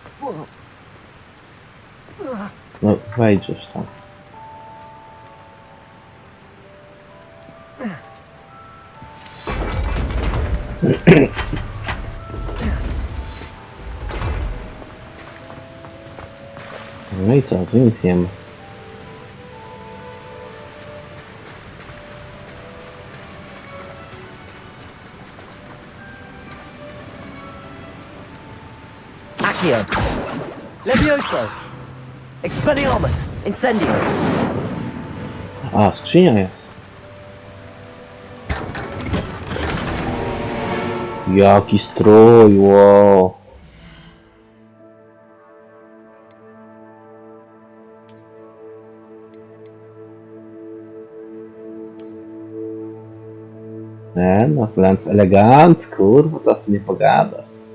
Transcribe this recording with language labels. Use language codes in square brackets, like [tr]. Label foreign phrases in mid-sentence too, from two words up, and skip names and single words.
[pl] No, wejdziesz tam. No i co? Tu nic nie ma. Accio. Levioso. Expelliarmus. Incendio. A, skrzynia jest. Jaki strój, wow. Nie, no Flens elegancko, kurwa, teraz nie pogada.